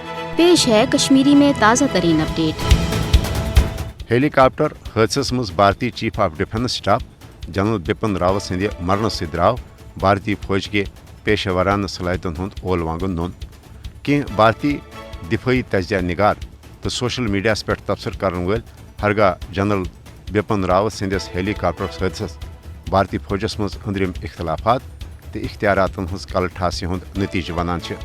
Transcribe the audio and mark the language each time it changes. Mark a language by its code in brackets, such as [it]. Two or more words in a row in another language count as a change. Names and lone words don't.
[ur] پیش ہے کشمیری میں تازہ ترین اپڈیٹ۔ [ks] ہیلی کاپٹر حادثس مز بھارتی [en] chief of defence staff [ks] جنرل بپن راوت سندِ مرنہ سۭتۍ درٛاو بھارتی [ur] فوج کے پیشہ ورانہ [ks] صلاحیتن ہند اول وانگن نوٚن۔ کینٛہہ بھارتی دفٲعی تجزیہ نگار تو سوشل میڈیاہس پٮ۪ٹھ تبصرٕ کرن وٲلۍ ہرگاہ جنرل بپن راوت سندس ہیلی کاپٹر حادثس بھارتی فوجس مز أنٛدرِم اختلافات تو اختیاراتن ہز کل ٹھاسی ہند نتیجہ ونان چھِ۔